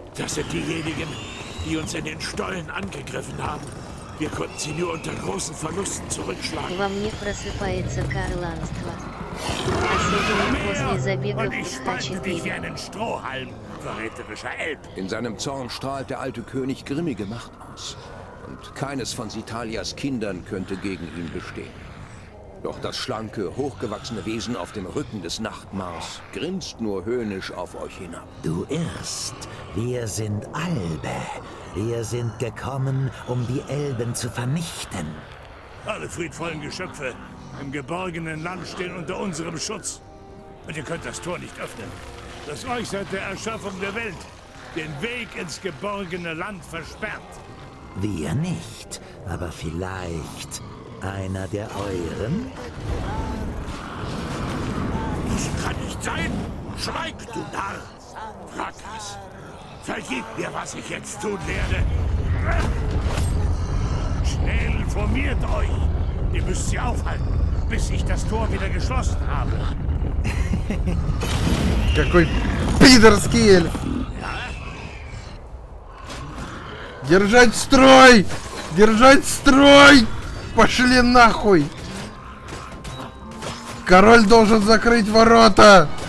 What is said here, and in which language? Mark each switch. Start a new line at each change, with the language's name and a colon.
German: Das sind diejenigen, die uns in den Stollen angegriffen haben. Wir konnten sie nur unter großen Verlusten zurückschlagen.
Russian: Во мне просыпается карланство. Особенно после забегов в Х4.
German: Strohhalm, verräterischer Elb. In seinem Zorn strahlt der alte König grimmige Macht aus. Und keines von Sitalias Kindern könnte gegen ihn bestehen. Doch das schlanke, hochgewachsene Wesen auf dem Rücken des Nachtmars grinst nur höhnisch auf euch hinab. Du irrst. Wir sind Albe. Wir sind gekommen, um die Elben zu vernichten. Alle friedvollen Geschöpfe im geborgenen Land stehen unter unserem Schutz. Und ihr könnt das Tor nicht öffnen, das euch seit der Erschaffung der Welt den Weg ins geborgene Land versperrt. Wir nicht, aber vielleicht einer der euren? Das kann nicht sein! Schweig, du Narr! Wrakas, vergib mir, was ich jetzt tun werde! Schnell formiert euch! Ihr müsst sie aufhalten, bis ich das Tor wieder geschlossen habe.
Russian: Какой пидорский эльф! Держать строй! Держать строй! Пошли нахуй! Король должен закрыть ворота!